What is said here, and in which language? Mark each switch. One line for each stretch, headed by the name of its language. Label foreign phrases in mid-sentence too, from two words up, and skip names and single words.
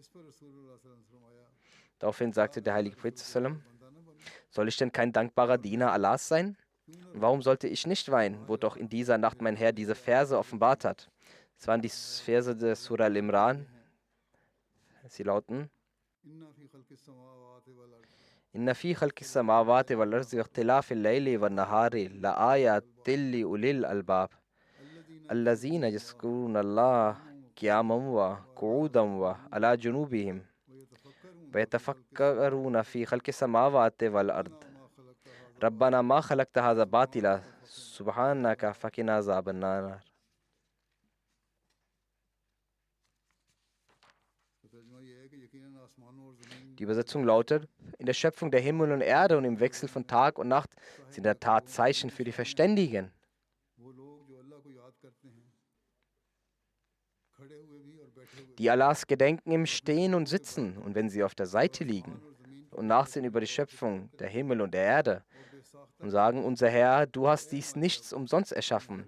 German: Daraufhin sagte der heilige Prophet: Soll ich denn kein dankbarer Diener Allahs sein? Und warum sollte ich nicht weinen, wo doch in dieser Nacht mein Herr diese Verse offenbart hat? Es waren die Verse des Surah Al-Imran. Sie lauten:
Arabic: إن في خلق السماوات والأرض واختلاف الليل والنهار لآيات لأولي الألباب الذين يذكرون الله قياما وقعودا وعلى جنوبهم ويتفكرون في خلق السماوات والأرض ربنا ما خلقت هذا باطلا سبحانك فقنا عذاب النار.
German: Die Übersetzung lautet: In der Schöpfung der Himmel und Erde und im Wechsel von Tag und Nacht sind in der Tat Zeichen für die Verständigen, die Allahs gedenken im Stehen und Sitzen und wenn sie auf der Seite liegen und nachsehen über die Schöpfung der Himmel und der Erde und sagen: Unser Herr, du hast dies nichts umsonst erschaffen.